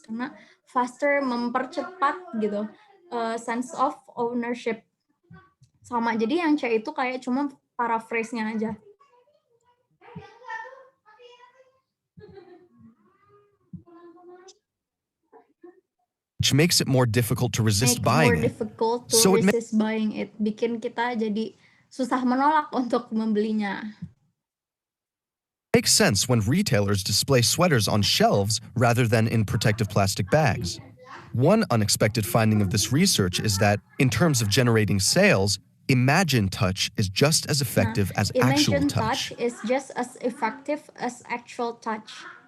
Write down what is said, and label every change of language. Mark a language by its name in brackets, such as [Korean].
[Indonesian] Karena [English] faster [Indonesian] mempercepat gitu [English] sense of ownership. [Indonesian] Sama, jadi yang C itu kayak cuma paraphrase-nya aja. [English] Which makes it more difficult to resist buying it. Buying it. [Indonesian] Bikin kita jadi susah menolak untuk membelinya. [English] Makes sense when retailers display sweaters on shelves rather than in protective plastic bags. One unexpected finding of this research is that, in terms of generating sales, imagined touch is just as effective as actual touch. Touch is just as effective as actual touch.